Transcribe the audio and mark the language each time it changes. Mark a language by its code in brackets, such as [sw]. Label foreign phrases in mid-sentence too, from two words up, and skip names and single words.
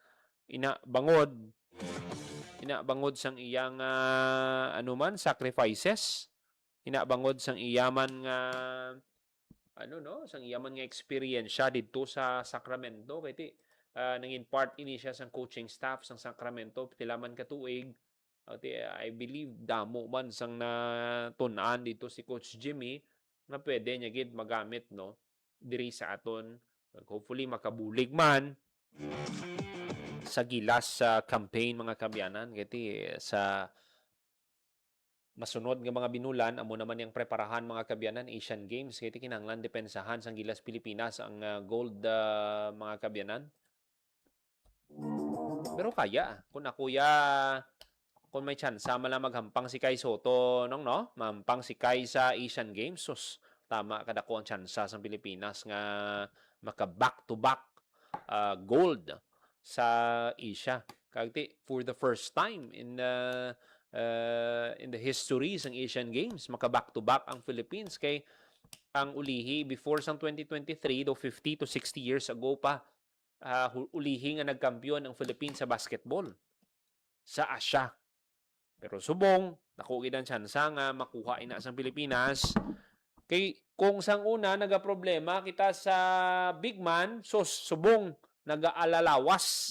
[hil] Inabangod sang iyang anuman sacrifices, inabangod sang iyaman nga sang iyaman nga experience siya didto sa Sacramento kay nangin part ini siya sang coaching staff sang Sacramento pila man ka tuig. I believe damo man sang natun-an dito si Coach Jimmy nga pwede niya gid magamit, no, diri sa aton. Hopefully makabulig man sa gilas sa campaign, mga kabyanan, kiti sa masunod nga mga binulan amo naman yang preparahan, mga kabyanan, Asian Games, kiti kinahanglan depensahan sang gilas Pilipinas ang gold, mga kabyanan. Pero kaya kung kung may chance man lang maghampang si Kai Soto, no, mahampang si Kai sa Asian Games, sus, tama kadako ang chance sa Pilipinas nga maka [en] back to back gold [hil] sa Asia. Kagti [en] for the first time in the history [hil] ng Asian Games, maka [en] back to back [hil] ang Philippines. Kay ang ulihi before sang 2023 do 50 to 60 [en] years ago [hil] pa, ulihi nga nagkampiyon ang Philippines sa basketball sa Asia. Pero subong nakuha ang tsansa nga makuha ina sang Pilipinas. Kay kung sang una nagaproblema kita sa big man, so subong nagaalalawas.